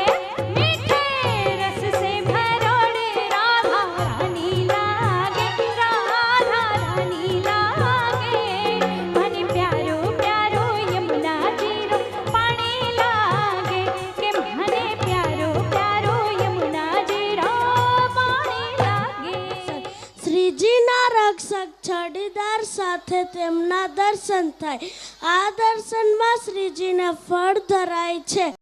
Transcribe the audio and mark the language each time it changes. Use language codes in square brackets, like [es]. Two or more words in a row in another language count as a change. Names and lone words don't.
[raj] मीठे रस से भरोड़े राधा रानी लागे, राधा रानी लागे। मन प्यारो प्यारो यमुना जीरो पानी लागे, के मने प्यारो प्यारो यमुना जीरो पानी लागे। [gu] શ્રીજીના રક્ષક છડીદાર સાથે તેમના દર્શન થાય. આ દર્શનમાં શ્રીજીને ફળ ધરાય છે.